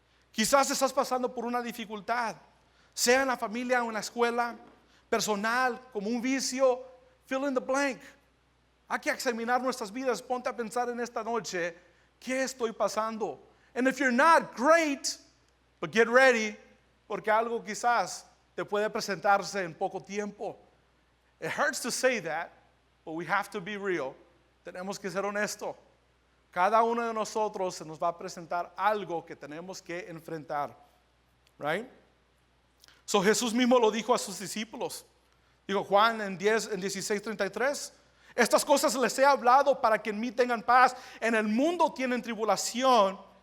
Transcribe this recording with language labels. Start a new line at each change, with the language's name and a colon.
Spanish: Quizás estás pasando por una dificultad, sea en la familia o en la escuela, personal, como un vicio,
English: fill in the blank.
Spanish: Hay que examinar nuestras vidas. Ponte a pensar en esta noche, ¿qué estoy pasando?
English: And if you're not, great, but get ready,
Spanish: porque algo quizás te puede presentarse en poco tiempo.
English: It hurts to say that, but we have to be real.
Spanish: Tenemos que ser honestos. Cada uno de nosotros se nos va a presentar algo que tenemos que enfrentar, right? So Jesús mismo lo dijo a sus discípulos. Dijo Juan en 16:33. Estas cosas les he hablado para que en mí tengan paz. En el mundo tienen tribulación.